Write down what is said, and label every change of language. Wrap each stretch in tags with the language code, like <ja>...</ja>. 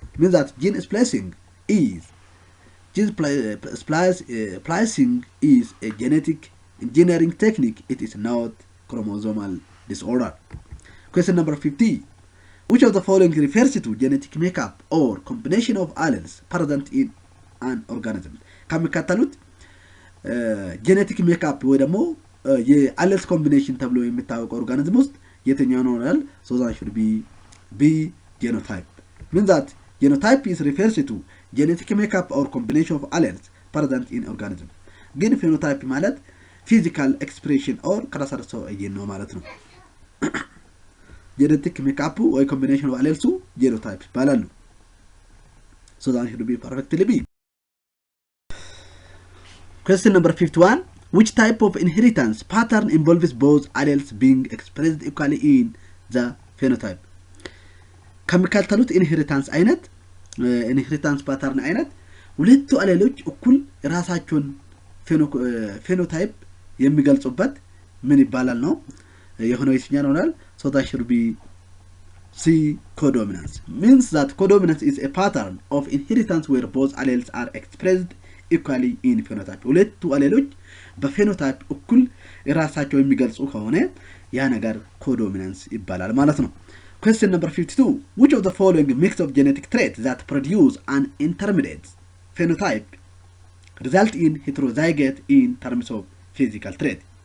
<en>Means that gene splicing is a genetic engineering technique. It is not chromosomal disorder. Question number 50. Which of the following refers to genetic makeup or combination of alleles present in an organism?</en> <am>ከመከተሉት genetic makeup ወይ ደግሞ የአሌልስ ኮምቢኔሽን ተብሎ የሚታወቀው ኦርጋኒዝም ውስጥ የትኛው ነው ይላል።</am> <en>so that should be B genotype. Means that genotype is refers to genetic makeup or combination of alleles present in organism. ግን phenotype ማለት physical expression or</en> <am>ከራሳቸው ነው ማለት ነው።</am> <en>genetic makeup ወይ combination of alleles genotype ይባላሉ። so that should be perfectly B. Question number 51. Which type of inheritance pattern involves both alleles being expressed equally in the phenotype?</en> <am>ከመከተሉት ኢንሄሪታንስ ፓተርን አይነት ሁለቱ አሌሎች እኩል ራሳቸውን ፌኖታይፕ የሚገልጹበት ምን ይባላል ነው የሆነው የትኛው ነው?</am> <en>So that should be C. Codominance means that codominance is a pattern of inheritance where both alleles are expressed equally in phenotype.</en> <am>ሁለቱ አሌሎች በፌኖታይፕ እኩል ራሳቸው የሚገልጹ ከሆነ ያ ነገር ኮዶሚናንስ ይባላል ማለት ነው።</am> <en>Question number 52. Which of the following mix of genetic traits that produce an intermediate phenotype result in heterozygote in terms of physical trait?</en>